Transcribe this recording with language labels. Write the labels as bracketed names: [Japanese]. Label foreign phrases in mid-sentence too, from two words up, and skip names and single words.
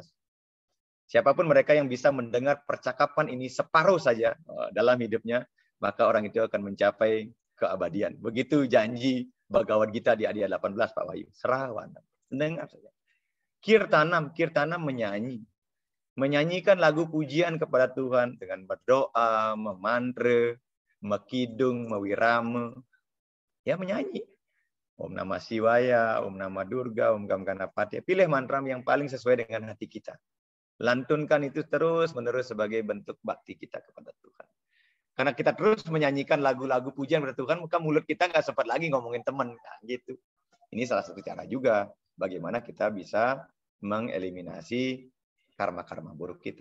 [Indonesian] Siapapun mereka yang bisa mendengar percakapan ini separuh saja dalam hidupnya, maka orang itu akan mencapai keabadian. Begitu janji Bhagavad Gita di ayat 18, Pak Wahyu. Srawanam, mendengar saja. Kirtanam menyanyi. Menyanyikan lagu pujian kepada Tuhan dengan berdoa, memantra, mekidung, mewirama. Ya, menyanyi. [Sanskrit] Om Namah Shivaya, Om Namah Durga, Om Gam Ganapati. [Indonesian] Pilih mantra yang paling sesuai dengan hati kita. Lantunkan itu terus-menerus sebagai bentuk bakti kita kepada Tuhan. Karena kita terus menyanyikan lagu-lagu pujian kepada Tuhan, maka mulut kita nggak sempat lagi ngomongin teman. Nah, gitu. Ini salah satu cara juga bagaimana kita bisa mengeliminasi karma-karma buruk kita.